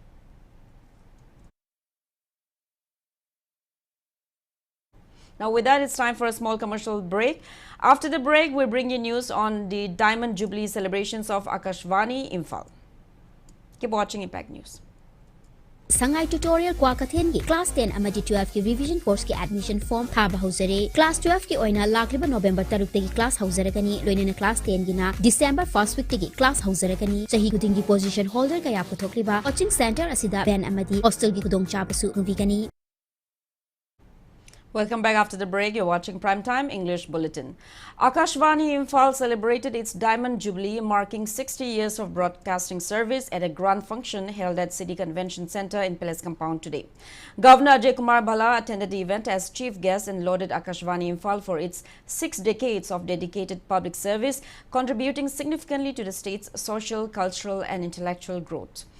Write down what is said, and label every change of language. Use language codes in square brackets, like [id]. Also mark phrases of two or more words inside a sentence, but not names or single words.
[en] Now with that, it's time for a small commercial break. After the break, we bring you news on the Diamond Jubilee celebrations of Akashvani Imphal. Keep watching Impact News. [mni] Sangai tutorial Kwakathen ki class 10 amadi 12 ki [en] revision course [mni] ki [en] admission form [mni] thaba hauzare. Class 12 ki oina lakriba November 3 ki class hauzaragani, loinena class 10 gina [en] December 1st week [mni] ki class hauzaragani. Sahi kuding ki [en] position holder [mni] kaya puthokliba [en] coaching center [mni] asida ban amadi hostel ki kudong chapasu nubigani. [en] Welcome back after the break. You're watching Primetime English Bulletin. Akashvani Imphal celebrated its Diamond Jubilee, marking 60 years of broadcasting service at a grand function held at City Convention Center in Palace Compound today. Governor Ajay Kumar Bhala attended the event as chief guest and lauded Akashvani Imphal for its 6 decades of dedicated public service, contributing significantly to the state's social, cultural and intellectual growth.